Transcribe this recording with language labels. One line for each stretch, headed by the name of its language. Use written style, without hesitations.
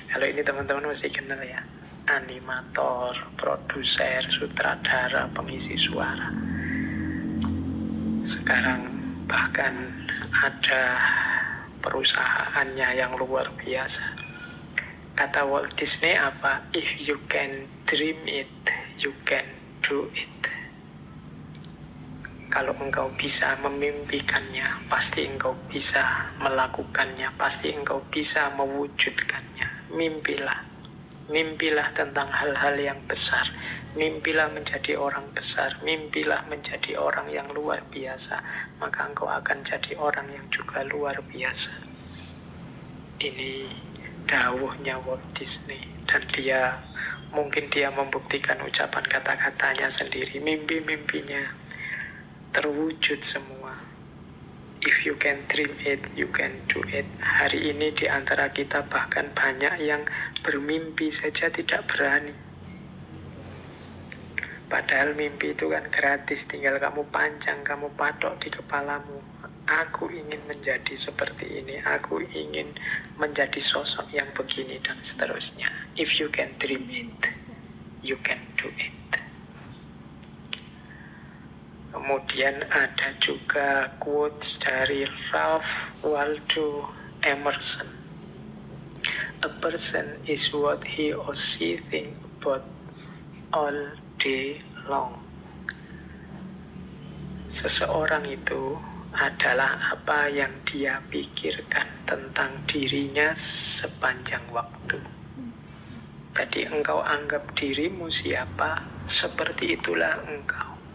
Indonesian: Kalau ini teman-teman masih kenal ya, animator, produser, sutradara, pengisi suara. Sekarang bahkan ada perusahaannya yang luar biasa. Kata Walt Disney apa?
English: If you can dream it, you can do it.
Indonesian: Kalau engkau bisa memimpikannya, pasti engkau bisa melakukannya, pasti engkau bisa mewujudkannya. Mimpilah. Mimpilah tentang hal-hal yang besar. Mimpilah menjadi orang besar. Mimpilah menjadi orang yang luar biasa. Maka engkau akan jadi orang yang juga luar biasa. Ini dawuhnya Walt Disney. Dan mungkin dia membuktikan ucapan kata-katanya sendiri. Mimpi-mimpinya terwujud semua.
English: If you can dream it, you can do it.
Indonesian: Hari ini di antara kita bahkan banyak yang bermimpi saja tidak berani. Padahal mimpi itu kan gratis, tinggal kamu pancang, kamu patok di kepalamu. Aku ingin menjadi seperti ini, aku ingin menjadi sosok yang begini, dan seterusnya.
English: If you can dream it, you can do it.
Indonesian: Kemudian ada juga quotes dari Ralph Waldo Emerson.
English: A person is what he or she think about all day long.
Indonesian: Seseorang itu adalah apa yang dia pikirkan tentang dirinya sepanjang waktu. Jadi engkau anggap dirimu siapa, seperti itulah engkau.